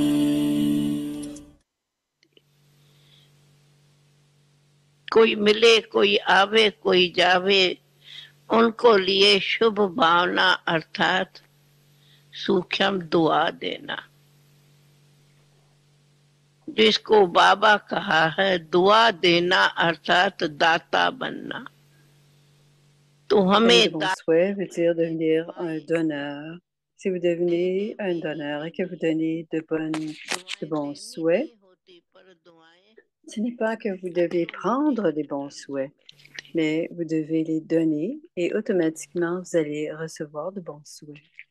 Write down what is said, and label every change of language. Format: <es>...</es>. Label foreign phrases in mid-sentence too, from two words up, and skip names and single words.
<hi>कोई मिले कोई आवे कोई जावे, उनको लिए शुभ भावना अर्थात सूक्ष्म दुआ देना। जिसको बाबा कहा है दुआ देना अर्थात दाता बनना, तो</hi> <fr>Donner</fr> <hi>हमें</hi> <fr>de bons souhaits veut dire devenir un donneur. Si vous devenez un donneur et que vous donnez de bons souhaits, ce n'est pas que vous devez prendre des bons souhaits, mais vous devez les donner et automatiquement, vous allez recevoir de bons souhaits.</fr>